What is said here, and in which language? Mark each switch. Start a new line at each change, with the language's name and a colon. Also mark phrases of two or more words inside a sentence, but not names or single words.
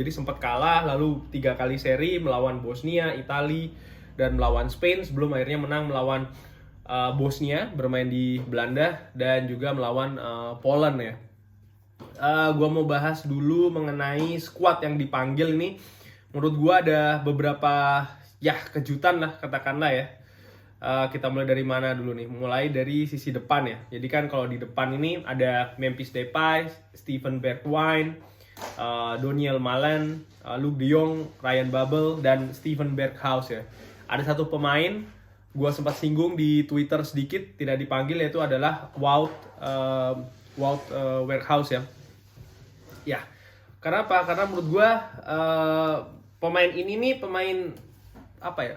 Indonesian: Jadi sempat kalah, lalu 3 kali seri melawan Bosnia, Italia, dan melawan Spain sebelum akhirnya menang melawan Bosnia bermain di Belanda dan juga melawan Poland ya. Gua mau bahas dulu mengenai squad yang dipanggil ini. Menurut gua ada beberapa ya kejutan lah katakanlah ya. Kita mulai dari mana dulu nih? Mulai dari sisi depan ya. Jadi kan kalau di depan ini ada Memphis Depay, Steven Bergwijn, Daniel Malen, Luuk de Jong, Ryan Babel, dan Steven Berghuis ya. Ada satu pemain, gue sempat singgung di Twitter sedikit, tidak dipanggil, yaitu adalah Wout Weghorst ya. Ya, karena apa? Karena menurut gue pemain ini nih pemain apa ya?